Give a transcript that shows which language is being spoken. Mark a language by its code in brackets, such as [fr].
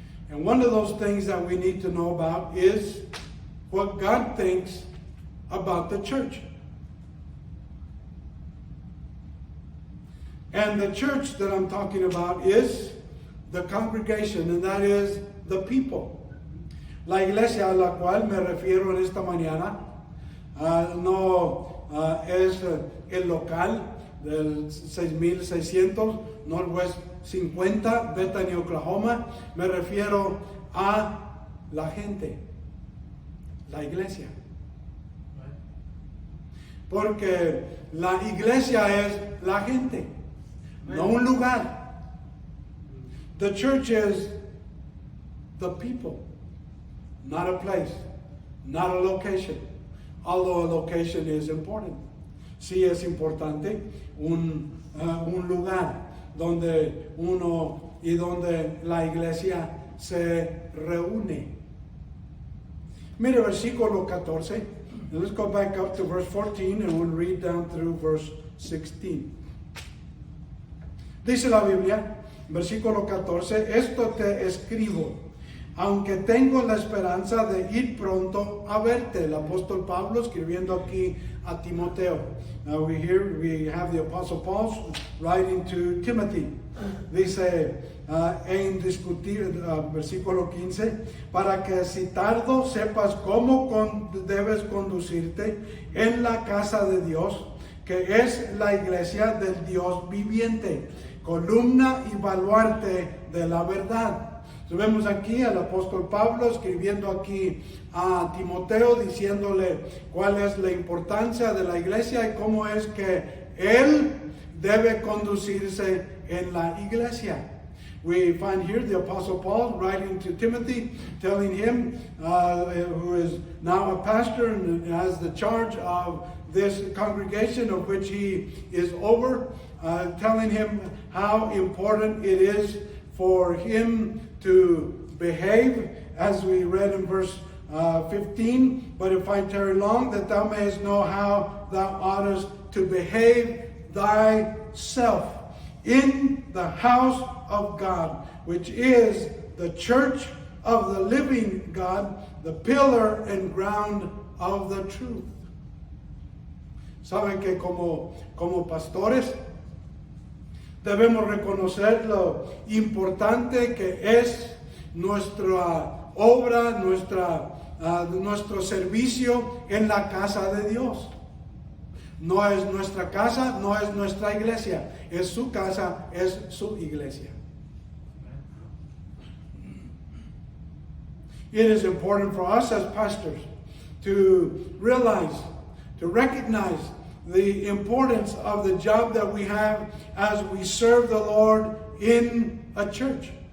[en] And one of those things that we need to know about is what God thinks about the church. And the church that I'm talking about is the congregation, and that is the people. [es] La iglesia a la cual me refiero en esta mañana no es el local del 6600 Northwest 50, Bethany, Oklahoma. Me refiero a la gente, la iglesia. Porque la iglesia es la gente, no un lugar. [en] The church is the people, not a place, not a location. Although a location is important. [es] Sí es importante un lugar donde uno y donde la iglesia se reúne. Mire versículo 14. [en] And let's go back up to verse 14 and we'll read down through verse 16. [es] Dice la Biblia, versículo 14, esto te escribo, aunque tengo la esperanza de ir pronto a verte. El apóstol Pablo escribiendo aquí a Timoteo. [en] Now we have the apostle Paul writing to Timothy. [es] Dice en discutir, versículo 15, para que si tardo sepas cómo debes conducirte en la casa de Dios, que es la iglesia del Dios viviente, columna y baluarte de la verdad. Vemos aquí al apóstol Pablo escribiendo aquí a Timoteo, diciéndole cuál es la importancia de la iglesia y cómo es que él debe conducirse en la iglesia. [en] We find here the apostle Paul writing to Timothy, telling him, who is now a pastor and has the charge of this congregation of which he is over, telling him how important it is for him to behave, as we read in verse 15, but if I tarry long, that thou mayest know how thou oughtest to behave thyself in the house of God, which is the church of the living God, the pillar and ground of the truth. [es] Saben que como pastores debemos reconocer lo importante que es nuestra obra, nuestro servicio en la casa de Dios. No es nuestra casa, no es nuestra iglesia, es su casa, es su iglesia. [en] It is important for us as pastors to realize, to recognize the importance of the job that we have as we serve the Lord in a church.